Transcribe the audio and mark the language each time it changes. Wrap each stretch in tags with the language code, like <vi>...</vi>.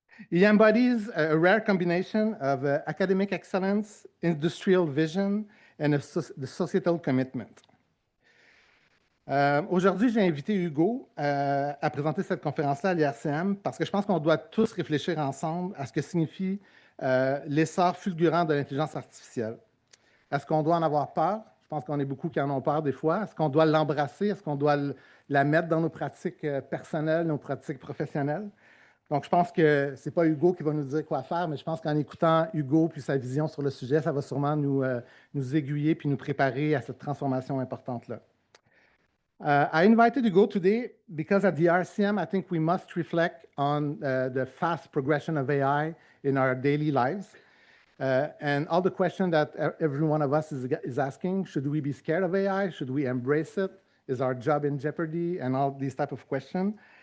<en>He embodies a rare combination of academic excellence, industrial vision, and the societal commitment.</en> <fr>Aujourd'hui, j'ai invité Hugo à présenter cette conférence-là à l'IRCM parce que je pense qu'on doit tous réfléchir ensemble à ce que signifie l'essor fulgurant de l'intelligence artificielle. Est-ce qu'on doit en avoir peur? Je pense qu'on est beaucoup qui en ont peur des fois. Est-ce qu'on doit l'embrasser? Est-ce qu'on doit la mettre dans nos pratiques personnelles, nos pratiques professionnelles? Donc, je pense que ce n'est pas Hugo qui va nous dire quoi faire, mais je pense qu'en écoutant Hugo puis sa vision sur le sujet, ça va sûrement nous aiguiller puis nous préparer à cette transformation importante-là.</fr> <en>I invited Hugo today because at the IRCM, I think we must reflect on the fast progression of AI in our daily lives. And all the questions that every one of us is asking: should we be scared of AI? Should we embrace it? Is our job in jeopardy? And all these type of questions.</en>